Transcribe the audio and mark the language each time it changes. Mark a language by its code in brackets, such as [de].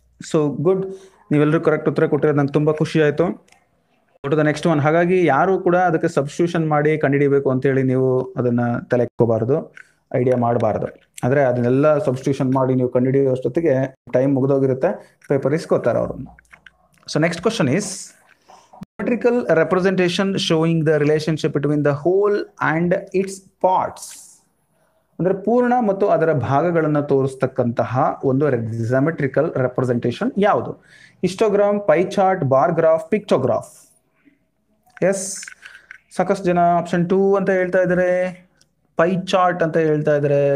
[kn] So good, ನೀವೆಲ್ಲರೂ correct ಉತ್ತರ ಕೊಟ್ಟಿರೋದು ನಂಗೆ ತುಂಬಾ ಖುಷಿ ಆಯ್ತು. [en] To the next one. [kn] ಹಾಗಾಗಿ ಯಾರು ಕೂಡ ಅದಕ್ಕೆ ಸಬ್ಸ್ಟಿಟ್ಯೂಷನ್ ಮಾಡಿ ಕಂಡುಹಿಡಿಬೇಕು ಅಂತೇಳಿ ನೀವು ಅದನ್ನ ತಲೆಕೋಬಾರದು, ಐಡಿಯಾ ಮಾಡಬಾರ್ದು. ಆದರೆ ಅದನ್ನೆಲ್ಲ ಸಬ್ಸ್ಟಿಟ್ಯೂಷನ್ ಮಾಡಿ ನೀವು ಕಂಡುಹಿಡಿಯುವಷ್ಟೊತ್ತಿಗೆ ಟೈಮ್ ಮುಗಿದೋಗಿರುತ್ತೆ, ಪೇಪರ್ ಇಸ್ಕೋತಾರೆ ಅವರು. [en] So next question is geometrical representation showing the relationship between the whole and its parts. [kn] ಅಂದ್ರೆ ಪೂರ್ಣ ಮತ್ತು ಅದರ ಭಾಗಗಳನ್ನು ತೋರಿಸ್ತಕ್ಕಂತಹ ಒಂದು ಜಾಮೆಟ್ರಿಕಲ್ ರೆಪ್ರೆಸೆಂಟೇಷನ್ ಯಾವುದು? Histogram, pi chart, bar graph, ಪಿಕ್ಟೋಗ್ರಾಫ್. S, ಸಾಕಷ್ಟು ಜನ ಆಪ್ಷನ್ 2 ಅಂತ ಹೇಳ್ತಾ ಇದ್ದಾರೆ, ಪೈ ಚಾರ್ಟ್ ಅಂತ ಹೇಳ್ತಾ ಇದ್ದಾರೆ.